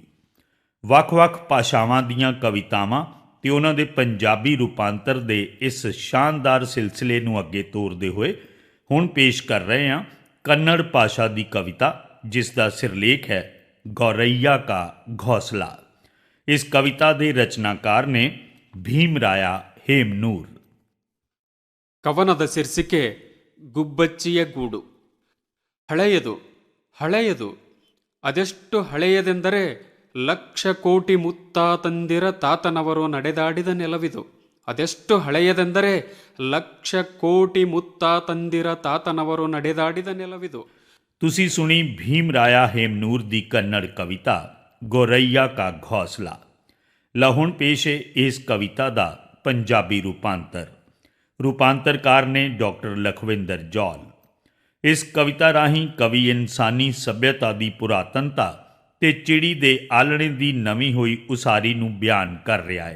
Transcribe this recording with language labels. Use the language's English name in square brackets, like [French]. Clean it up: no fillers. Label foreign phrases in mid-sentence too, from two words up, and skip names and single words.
[Punjabi] ਵੱਖ-ਵੱਖ ਭਾਸ਼ਾਵਾਂ ਦੀਆਂ ਕਵਿਤਾਵਾਂ ਤੇ ਉਹਨਾਂ ਦੇ ਪੰਜਾਬੀ ਰੂਪਾਂਤਰ ਦੇ ਇਸ ਸ਼ਾਨਦਾਰ ਸਿਲਸਿਲੇ ਨੂੰ ਅੱਗੇ ਤੋਰਦੇ ਹੋਏ ਹੁਣ ਪੇਸ਼ ਕਰ ਰਹੇ ਹਾਂ ਕੰਨੜ ਭਾਸ਼ਾ ਦੀ ਕਵਿਤਾ, ਜਿਸ ਦਾ ਸਿਰਲੇਖ ਹੈ ਗੌਰਈਆ ਕਾ ਘੌਸਲਾ। ਇਸ ਕਵਿਤਾ ਦੇ ਰਚਨਾਕਾਰ ਨੇ ಭೀಮರಾಯ ಹೇಮ್ನೂರ್। [Kannada] ಕವನದ ಶೀರ್ಷಿಕೆ ಗುಬ್ಬಚ್ಚಿಯ ಗೂಡು. ಹಳೆಯದು ಹಳೆಯದು, ಅದೆಷ್ಟು ಹಳೆಯದೆಂದರೆ ಲಕ್ಷ ಕೋಟಿ ಮುತ್ತಾತಂದಿರ ತಾತನವರು ನಡೆದಾಡಿದ ನೆಲವಿದು. ಅದೆಷ್ಟು ಹಳೆಯದೆಂದರೆ ಲಕ್ಷ ಕೋಟಿ ಮುತ್ತಾತಂದಿರ ತಾತನವರು ನಡೆದಾಡಿದ ನೆಲವಿದು। [Punjabi] ਤੁਸੀਂ ਸੁਣੀ ਭੀਮਰਾਇਆ ਹੇਮਨੂਰ ਦੀ ਕੰਨੜ ਕਵਿਤਾ ਗੌਰਈਆ ਕਾ ਘੌਸਲਾ। ਲਹੁਣ ਪੇਸ਼ ਹੈ ਇਸ ਕਵਿਤਾ ਦਾ ਪੰਜਾਬੀ ਰੂਪਾਂਤਰਕਾਰ ਨੇ ਡਾਕਟਰ ਲਖਵਿੰਦਰ ਜੌਲ। ਇਸ ਕਵਿਤਾ ਰਾਹੀਂ ਕਵੀ ਇਨਸਾਨੀ ਸੱਭਿਅਤਾ ਦੀ ਪੁਰਾਤਨਤਾ ਤੇ ਚਿੜੀ ਦੇ ਆਲਣੇ ਦੀ ਨਵੀਂ ਹੋਈ ਉਸਾਰੀ ਨੂੰ ਬਿਆਨ ਕਰ ਰਿਹਾ ਹੈ।